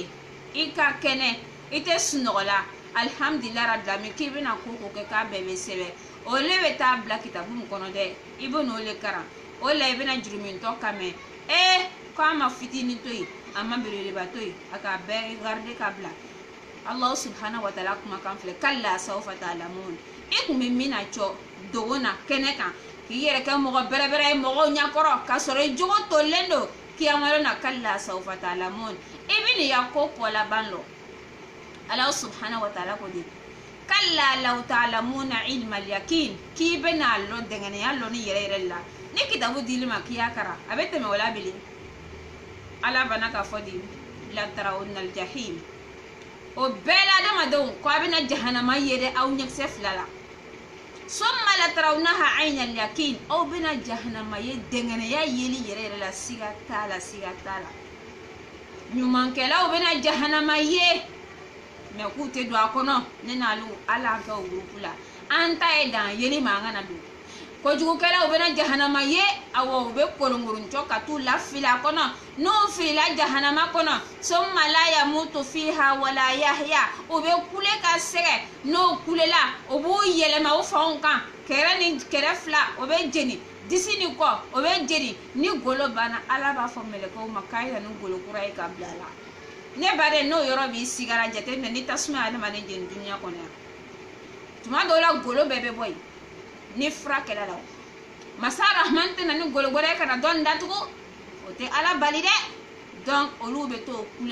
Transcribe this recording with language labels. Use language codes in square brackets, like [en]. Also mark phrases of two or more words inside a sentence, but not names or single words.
[bm] i ka kɛnɛ i tɛ sunɔgɔ la [ar] الحمد لله رب العالمين [bm] k'i bɛna ko kɛ k'a bɛɛ bɛ sɛbɛn o le bɛ taa bila kitabu min kɔnɔ dɛ i bɛ n'o le karan o la i bɛna jurumintɔ kan mɛn k'a ma fitinin to yen a ma belebeleba to yen a k'a bɛɛ garde ka bila [ar] الله سبحانه وتعالى [bm] kumakan filɛ [ar] كلا سوف [bm] ta'lamun i kun bɛ min na cɔ dogo na kɛnɛ kan k'i yɛrɛ kɛ mɔgɔ bɛrɛbɛrɛ ye mɔgɔw ɲɛkɔrɔ k'a sɔrɔ i jogo tolen don kiyamalo na [ar] كلا سوف تعلمون [bm] i bɛ nin ya ko kɔ laban lɔ [ar] الله سبحانه وتعالى [bm] ko de [ar] كلا لو تعلمون علم اليقين [bm] k'i bɛ n'a lɔ dɛngɛniya lɔ ni yɛrɛ yɛrɛ la ni kitabu dili ma k'i y'a kara a bɛ tɛmɛ o la bilen ala bana ka fɔ de [ar] لترون الجحيم [bm] o bɛɛ la adamadenw ko a bɛna jahanama yɛrɛ aw ɲɛkisɛ fila la [ar] ثم لترونها عين اليقين [bm] aw bɛna jahanama ye dɛngɛniya yeli yɛrɛ yɛrɛ la siga t'a la siga t'a la ɲumankɛlaw bɛna jahanama ye mɛ k'u tɛ don a kɔnɔ ne n'alu ala an kɛ o gurupu la an ta ye dan yeli ma an kana don kojugukɛlaw bɛna jahanama ye awɔ u bɛ kolonkoronjɔ ka t'u lafili a kɔnɔ n'u filila jahanama kɔnɔ [ar] ثم لا يموت فيها ولا يحيى [bm] u bɛ kule ka sɛgɛ n'o kulela o b'u yɛlɛma u fanw kan kɛrɛ ni kɛrɛ fila o bɛ jeni disi ni kɔ o bɛ jeri ni golo banna ala b'a fɔ mɛlɛkɛw ma k'a yɛrɛ ni golo kura ye ka bila la ne ba de n'o yɔrɔ b'i sigara jateminɛ ni tasuma ye adamaden jeni duniya kɔnɔ yan tuma dɔw la golo bɛɛ bɛ bɔ yen ni fura kɛla la masa rahman tɛna ni golo wɛrɛ kana dɔn datugu o tɛ ala bali dɛ donc olu bɛ to kule